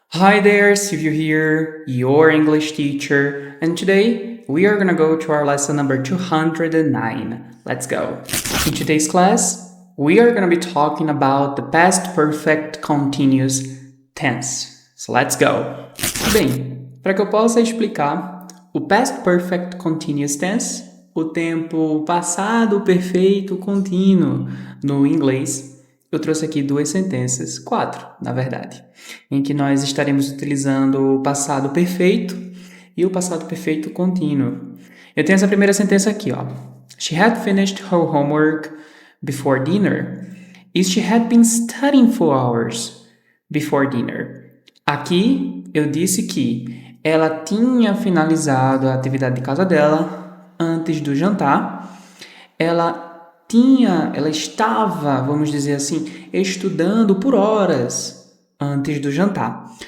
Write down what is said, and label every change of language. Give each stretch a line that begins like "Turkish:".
English: Hi there, Silvio here, your English teacher, and today we are gonna go to our lesson number 209. Let's go. In today's class, we are gonna be talking about the past perfect continuous tense. So let's go.
Portuguese: Bem, para que eu possa explicar o past perfect continuous tense, o tempo passado perfeito contínuo no inglês, eu trouxe aqui quatro, na verdade, em que nós estaremos utilizando o passado perfeito e o passado perfeito contínuo. Eu tenho essa primeira sentença aqui, ó.
English: She had finished her homework before dinner. E she had been studying for hours before dinner.
Portuguese: Aqui eu disse que ela tinha finalizado a atividade de casa dela antes do jantar. Ela estava, vamos dizer assim, estudando por horas antes do jantar.